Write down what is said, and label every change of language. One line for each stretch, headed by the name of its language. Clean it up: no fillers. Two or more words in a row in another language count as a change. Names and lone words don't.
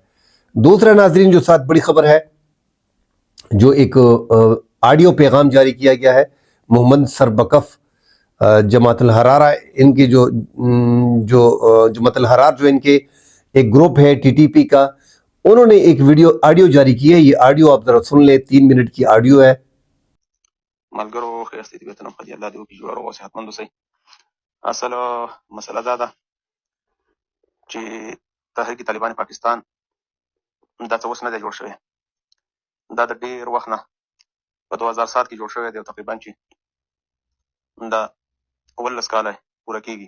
Urdu: دوسرا ناظرین جو ساتھ بڑی خبر ہے، جو ایک آڈیو پیغام جاری کیا گیا ہے محمد سربکف جماعت الحرارہ، ان کے جو جماعت الحرار جو ان کے ایک گروپ ہے ٹی ٹی پی کا، انہوں نے ایک آڈیو جاری کی ہے. یہ آڈیو آپ ذرا سن لیں، 3 منٹ کی آڈیو ہے.
Pashto: ملګرو خیرستې دې وطن خدای الله دې وکړي جوړ او صحتمند اوسئ. اصل مسله دا ده چې تحریک طالبان پاکستان دا څه اوس نه دی جوړ شوی، دا د ډېر وخت نه په 2007 کې جوړ شوی دی او تقریبا چې دا 19 کاله پوره کېږي.